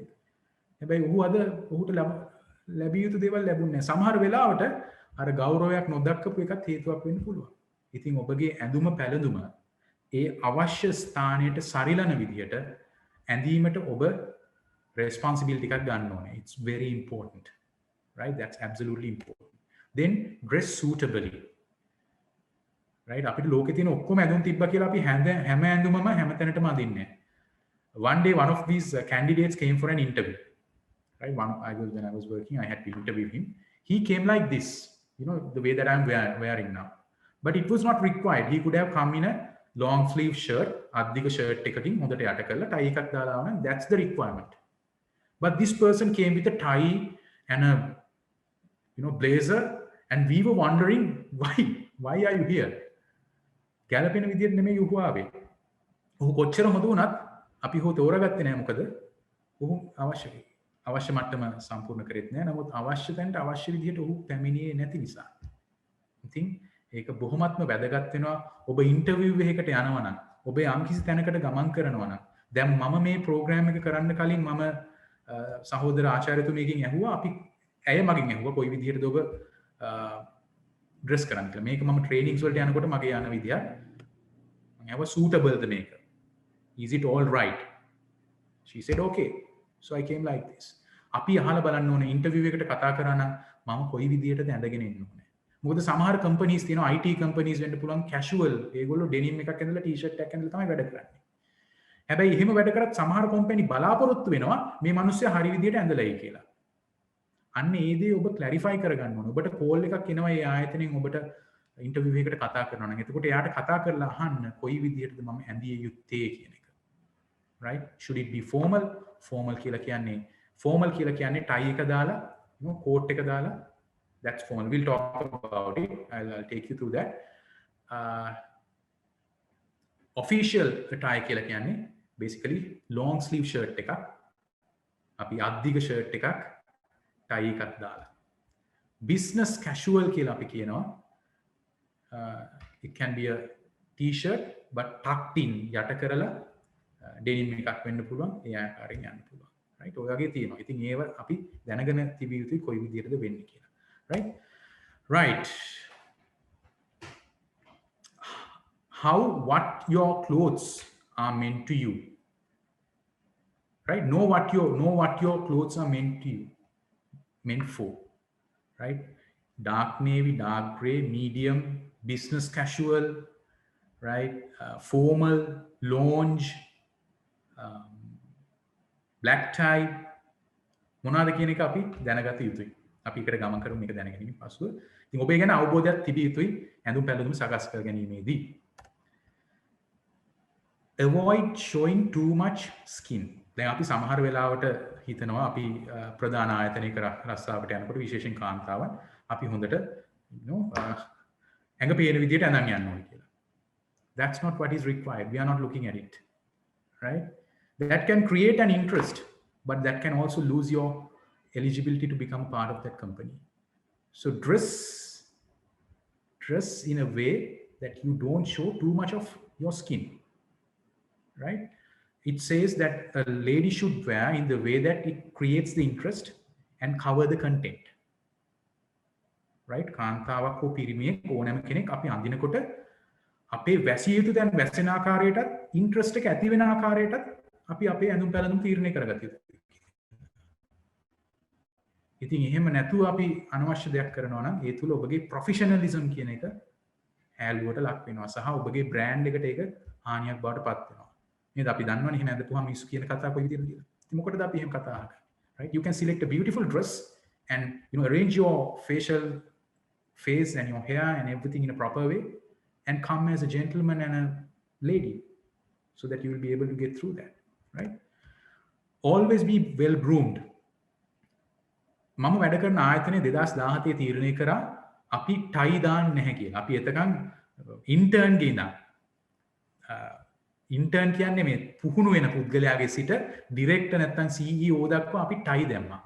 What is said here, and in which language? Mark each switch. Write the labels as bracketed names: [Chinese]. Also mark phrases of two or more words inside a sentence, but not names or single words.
[Sinhala] හැබැයි ඔහුට ලැබිය යුතු දේවල් ලැබුණේ නැහැ. සමහර වෙලාවට අර ගෞරවයක් නොදක්කපු එකත් හේතුවක් වෙන්න පුළුවන්. ඉතින් ඔබගේ ඇඳුම පැළඳුම ඒ අවශ්‍ය ස්ථානයට සරිලන විදිහට ඇඳීමට ඔබ responsibility එකක් ගන්න ඕනේ. [English] It's very important. Right? That's absolutely important. Then dress suitably. right? [Sinhala] අපිට ලෝකේ තියෙන ඔක්කොම ඇඳුම් තිබ්බා කියලා අපි හැම ඇඳුමම හැම තැනටම අඳින්නේ නැහැ. [English] One day one of these candidates came for an interview. Right? When I was working, I had to interview him. He came like this, the way that I'm wearing now. But it was not required. He could have come in a long sleeve shirt, [Sinhala] අද්දික shirt එකකින් හොඳට යට කරලා tie එකක් දාලා ආවනම් [English] that's the requirement. But this person came with a tie and a blazer, and we were wondering why are you here? [Sinhala] ගැලපෙන විදියට නෙමෙයි ඔහු ආවේ. ඔහු කොච්චර හොඳ වුණත් අපි ඔහු තෝරාගත්තේ නැහැ. මොකද ඔහු අවශ්‍ය මට්ටම සම්පූර්ණ කරෙත් නැහැ. නමුත් අවශ්‍ය තැනට අවශ්‍ය විදියට ඔහු පැමිණියේ නැති නිසා. ඉතින් ඒක බොහොමත්ම වැදගත් වෙනවා. ඔබ ඉන්ටර්විව් එකකට යනවා නම්, ඔබ යම්කිසි තැනකට ගමන් කරනවා නම්, දැන් මම මේ ප්‍රෝග්‍රෑම් එක කරන්න කලින් මම සහෝදර ආචාර්යතුමියකින් ඇහුවා, අපි ඇය මගෙන් ඇහුවා කොයි විදිහටද ඔබ ඩ්‍රෙස් කරන්න කියලා. මේක මම ට්‍රේනින්ග්ස් වලට යනකොට මගේ යන විදිය මම ඇහුවා suitable ද මේක? [English] Is it all right? She said okay. So I came like this. [Sinhala] අපි අහලා බලන්න ඕනේ ඉන්ටර්විව් එකට කතා කරා නම් මම කොයි විදිහටද ඇඳගෙන ඉන්න ඕනේ. මොකද සමහර කම්පනීස් තියෙනවා, [English] IT companies [Sinhala] වෙන්න පුළුවන් casual. ඒගොල්ලෝ ඩෙනිම් එකක් ඇඳලා ටී-ෂර්ට් එකක් ඇඳලා තමයි වැඩ කරන්නේ. හැබැයි එහෙම වැඩ කරත් සමහර කම්පැනි බලාපොරොත්තු වෙනවා මේ මිනිස්සයා හරි විදිහට ඇඳලායි කියලා. අන්න ඒ දේ ඔබ ක්ලැරිෆයි කරගන්න ඕනේ. ඔබට කෝල් එකක් එනවා ඒ ආයතනයෙන් ඔබට ඉන්ටර්විව් එකකට කතා කරනවා නම් එතකොට එයාට කතා කරලා අහන්න කොයි විදිහටද මම ඇඳිය යුත්තේ කියන එක. [English] Right? Should it be formal? Formal [Sinhala] කියලා කියන්නේ tie එක දාලා, coat එක දාලා, [English] that's formal. We'll talk about it. I'll take you through that. Official tie [Sinhala] කියලා කියන්නේ basically [English] long sleeve shirt [Sinhala] එකක්. අපි අද්දික shirt එකක් tie එකක් දාලා. [English] Business casual [Sinhala] කියලා අපි කියනවා. [English] It can be a t-shirt but tucked in, [Sinhala] යට කරලා denim එකක් වෙන්න පුළුවන්. ඒ ආකාරයෙන් යන්න පුළුවන්. Right? ඔය වගේ තියෙනවා. ඉතින් ඒව අපි දැනගෙන තිබිය යුතුයි කොයි විදිහටද වෙන්නේ කියලා. [English] Right? What your clothes are meant to you. Right? Know what your clothes are meant for. Right? Dark navy, dark gray, medium, business casual, right? Formal, lounge, black tie. [Sinhala] මොනවාද කියන එක අපි දැනගත යුතුයි. අපි එකට ගමන් කරමු මේක දැනගැනීමෙන් පසුව. ඉතින් ඔබේ ගැන අවබෝධයක් තිබිය යුතුයි ඇඳුම් පැළඳුම් සකස් කර ගැනීමේදී. [English] Avoid showing too much skin. [Sinhala] දැන් අපි සමහර වෙලාවට හිතනවා අපි ප්‍රධාන ආයතනයක රස්සාවට යනකොට විශේෂයෙන් කාන්තාවන් අපි හොඳට ඇඟ පේන විදිහට ඇඳන් යන්න ඕනේ කියලා. [English] That's not what is required. We are not looking at it. Right? That can create an interest, but that can also lose your eligibility to become part of that company. So dress in a way that you don't show too much of your skin. Right? It says that a lady should wear in the way that it creates the interest and cover the content. Right? [Sinhala] කාන්තාවක් හෝ පිරිමියෙක් ඕනෑම කෙනෙක් අපි අඳිනකොට අපේ වැසිය යුතු දැන් වැසෙන ආකාරයටත් ඉන්ට්‍රස්ට් එක ඇති වෙන ආකාරයටත් අපි අපේ ඇඳුම් පැළඳුම් තීරණය කරගත යුතුයි. ඉතින් එහෙම නැතුව අපි අනවශ්‍ය දෙයක් කරනවා නම් ඒ තුල ඔබගේ ප්‍රොෆෙෂනලිසම් කියන එක හැලුවට ලක් වෙනවා සහ ඔබගේ බ්‍රෑන්ඩ් එකට ඒක හානියක් බවට පත් වෙනවා. නේද? අපි දන්නවනේ එහෙම ඇඳපුවාම මිනිස්සු කියන කතාව කොයි විදිහටද කියලා. ඉතින් මොකටද අපි එහෙම කතා කරන්නේ? [English] Right? You can select a beautiful dress and arrange your face and your hair and everything in a proper way and come as a gentleman and a lady so that you will be able to get through that. Right? Always be well groomed. [Sinhala] මම වැඩ කරන ආයතනයේ 2017 තීරණය කරා අපි ටයි දාන්න නැහැ කියලා. අපි එතකන් ඉන්ටර්න් ගේ ඉඳන් ඉන්ටර්න් කියන්නේ මේ පුහුණු වෙන පුද්ගලයාගේ සිට ඩිරෙක්ටර් නැත්නම් CEO දක්වා අපි ටයි දැම්මා.